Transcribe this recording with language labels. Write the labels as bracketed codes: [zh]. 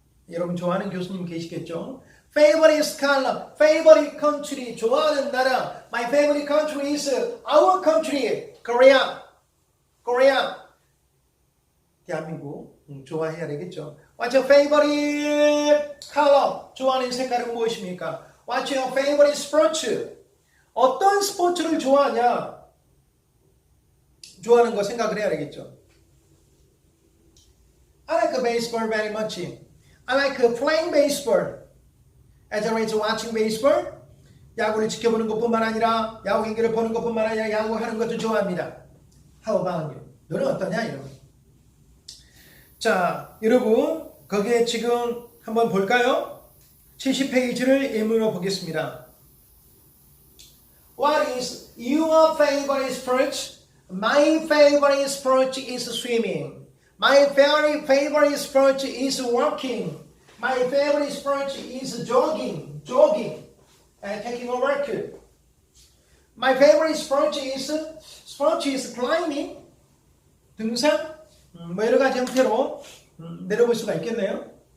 [ko] 여러분 좋아하는 교수님 계시겠죠? [en] favorite scholar, favorite country, [ko] 좋아하는 나라. [en] My favorite country is our country, Korea. [ko] 대한민국 좋아해야 되겠죠. [en] What's your favorite color? [ko] 좋아하는 색깔은 무엇입니까? [en] What's your favorite sport? [ko] 어떤 스포츠를 좋아하냐? 좋아하는 거 생각을 해야 되겠죠. [en] I like baseball very much. I like playing baseball. As well as watching baseball. [ko] 야구를 지켜보는 것뿐만 아니라 야구 경기를 보는 것뿐만 아니라 야구하는 것도 좋아합니다. [en] How about you? [ko] 너는 어떠냐? 여러분. 자, 여러분 거기에 지금 한번 볼까요? 70페이지를 예문으로 보겠습니다. [en] What is your favorite sport? My favorite sport is swimming. My favorite sport is walking. My favorite sport is jogging, taking a walk. My favorite sport is climbing, 등산. [ko] 뭐 여러 가지 형태로 내려볼 수가 있겠네요.